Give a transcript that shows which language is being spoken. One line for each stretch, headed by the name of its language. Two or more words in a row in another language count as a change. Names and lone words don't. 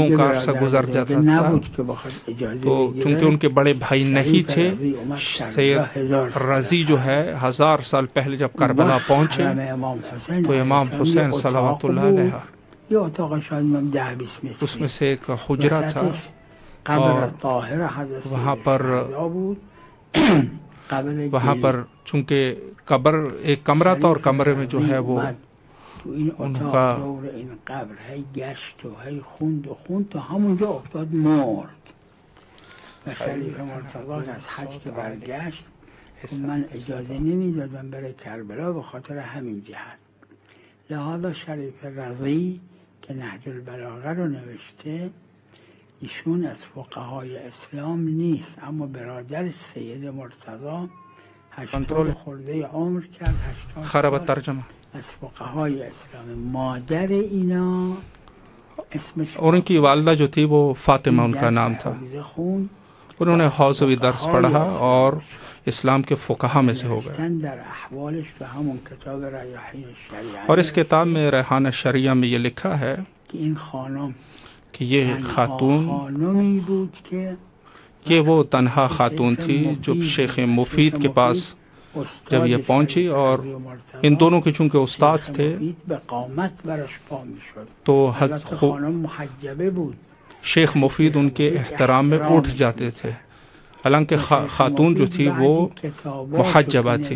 Urdu: کا عرصہ گزر جاتا تھا، تو چونکہ ان کے بڑے بھائی نہیں تھے، سید رضی جو ہے 1000 سال پہلے جب کربلا پہنچے تو امام حسین
Arabic: صلوات اللہ علیہ
Urdu: اس میں سے ایک حجرہ تھا، اور وہاں پر چونکہ قبر ایک کمرہ تھا، اور کمرے میں جو ہے وہ ان کا
Persian: و شریف مرتضی از حج که برگشت من اجازه نمیدادم بره کربلا به خاطر همین جهت. لحاظا شریف رضی که نهج البلاغه رو نوشته، ایشون از فقهای اسلام نیست، اما برادر سید مرتضی 80 خورده عمر کرد. 80 ترجمه از فقهای اسلام. مادر اینا اسمش
Urdu: اور ان کی والدہ جو تھی وہ فاطمہ ان کا نام تھا. انہوں نے حوزوی درس پڑھا اور اسلام کے فقہا میں سے ہو گئے. اور اس کتاب میں ریحان شریعہ میں یہ لکھا ہے کہ یہ خاتون کہ وہ تنہا خاتون تھی جو شیخ مفید کے پاس جب یہ پہنچی، اور ان دونوں کے چونکہ استاد تھے تو شیخ مفید ان کے احترام میں اٹھ جاتے تھے، حالانکہ خاتون جو تھی وہ محجبہ تھی.